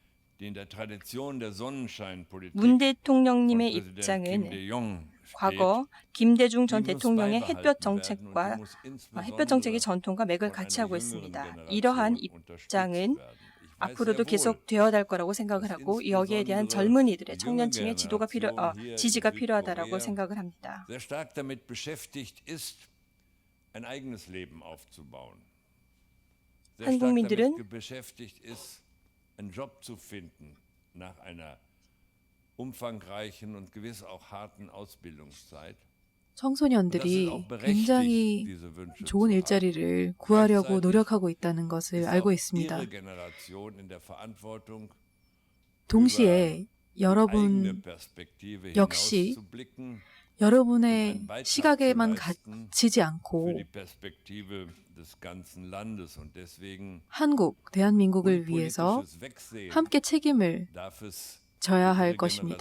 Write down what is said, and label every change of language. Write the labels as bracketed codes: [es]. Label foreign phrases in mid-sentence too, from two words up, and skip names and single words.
[ko] 문 대통령님의 입장은 과거 김대중 전 대통령의 햇볕 정책의 전통과 맥을 같이 하고 있습니다. 이러한 입장은 앞으로도 계속 되어야 할 거라고 생각을 하고 여기에 대한 젊은이들의 청년층의 지지가 필요하다고 생각을 합니다. [de] ein eigenes Leben aufzubauen. [ko] 한국민들은 [de] beschäftigt ist, einen Job zu finden nach einer umfangreichen und gewiss auch harten Ausbildungszeit. [ko] 청소년들이 굉장히 좋은 일자리를 구하려고 노력하고 있다는 것을 알고 있습니다. 동시에 여러분 역시 여러분의 시각에만 갇히지 않고 한국, 대한민국을 위해서 함께 책임을 져야 할 것입니다.